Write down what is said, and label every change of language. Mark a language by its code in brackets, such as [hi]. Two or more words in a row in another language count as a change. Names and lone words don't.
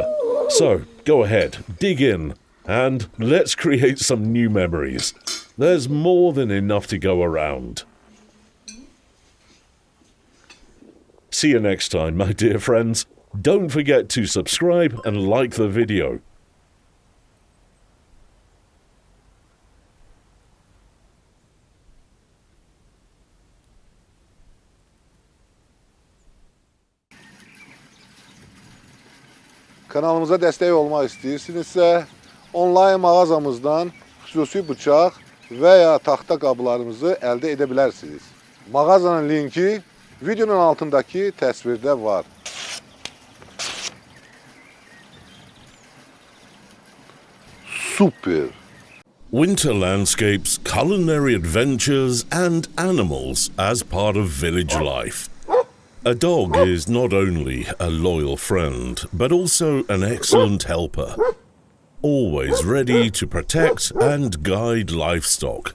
[en] So, go ahead, dig in, and let's create some new memories. There's more than enough to go around. See you next time, my dear friends. Don't forget to subscribe and like the video. [az] Kanalımıza destek olmak istəyirsinizsə, onlayn mağazamızdan xüsusi bıçaq və ya taxta qablarımızı əldə edə bilərsiniz. Mağazanın linki videonun altındakı təsvirdə var. Super. [en] Winter landscapes, culinary adventures, and animals as part of village life. A dog is not only a loyal friend, but also an excellent helper, always ready to protect and guide livestock.